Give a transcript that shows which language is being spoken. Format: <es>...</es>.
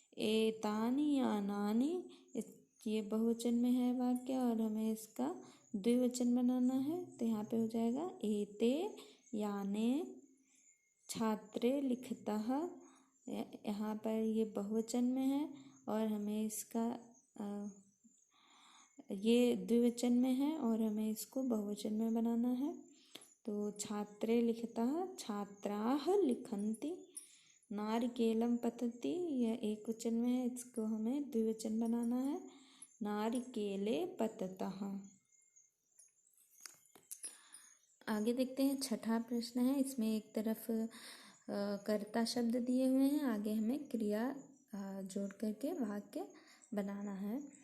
<sa>एतानि यानानि,</sa> <hi>ये बहुवचन में है वाक्य और हमें इसका द्विवचन बनाना है, तो यहाँ पे हो जाएगा</hi> <sa>एते याने छात्रे लिखतः।</sa> <hi>यहाँ पर ये बहुवचन में है और हमें इसका ये द्विवचन में है और हमें इसको बहुवचन में बनाना है।</hi> <sa>तो छात्रे लिखतः, छात्राः लिखन्ति। नारिकेलम पतति,</sa> <hi>यह एक वचन में है, इसको हमें द्विवचन बनाना है।</hi> <sa>नारिकेले पततः।</sa> <hi>आगे देखते हैं 6ठा प्रश्न है। इसमें एक तरफ कर्ता शब्द दिए हुए हैं, आगे हमें क्रिया जोड़ करके वाक्य बनाना है।</hi>